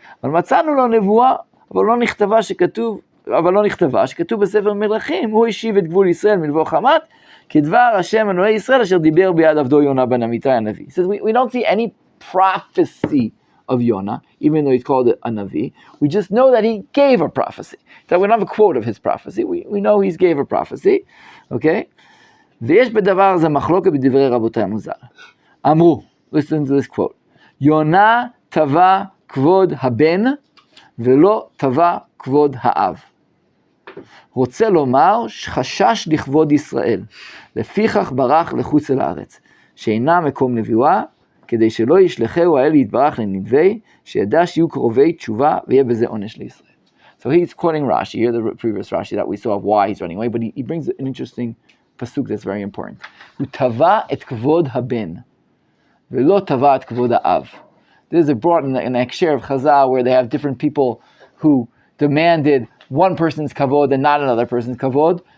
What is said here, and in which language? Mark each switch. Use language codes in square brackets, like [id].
[he] אבל מצאנו לו נבואה, אבל לא נכתבה שכתוב בספר מלכים, הוא השיב את גבול ישראל מלבוא חמת, כדבר השם אלוהי ישראל אשר דיבר ביד עבדו יונה בן אמיתי הנביא. [en] He says, we don't see any prophecy of Yonah, even though he's called a Navi. We just know that he gave a prophecy. So we don't have a quote of his prophecy. We know he gave a prophecy. Okay? [he] ויש בדבר הזה מחלוקת בדברי רבותיי המוזר. אמרו, [en] listen to this quote, [he] יונה תבע כבוד הבן ולא תבע כבוד האב. רוצה לומר שחשש לכבוד ישראל, לפיכך ברח לחוץ אל הארץ, שאינה מקום נביאה, כדי שלא ישלחהו האל יתברך לנדבי, שידע שיהיו קרובי תשובה ויהיה בזה עונש לישראל. [en] So he's quoting Rashi here, the previous Rashi that we saw of why he's running away, but he brings an interesting pasuk that's very important. [he] Utava et kvod haben, velo tava et kvod ha'av. [en] This is brought in the Ekshir of Chazal where they have different people who demanded one person's kavod and not another person's kavod.